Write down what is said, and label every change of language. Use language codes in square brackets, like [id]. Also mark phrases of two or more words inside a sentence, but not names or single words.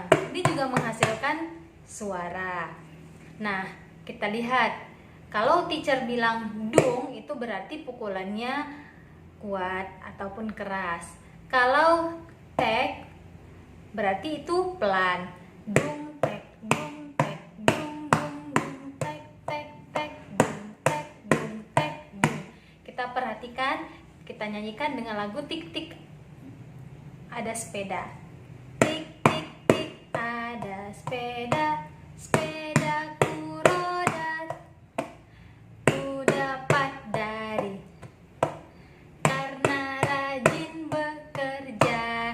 [id] Ini juga menghasilkan suara. Nah, kita lihat. Kalau teacher bilang dung, itu berarti pukulannya kuat ataupun keras. Kalau tek, berarti itu pelan. Dung tek, dung tek, dung dung dung tek tek tek, dung tek, dung tek, dung. Kita perhatikan, kita nyanyikan dengan lagu tik tik. Ada sepeda. Tik tik tik, ada sepeda. Sepedaku roda, ku dapat dari karena rajin bekerja.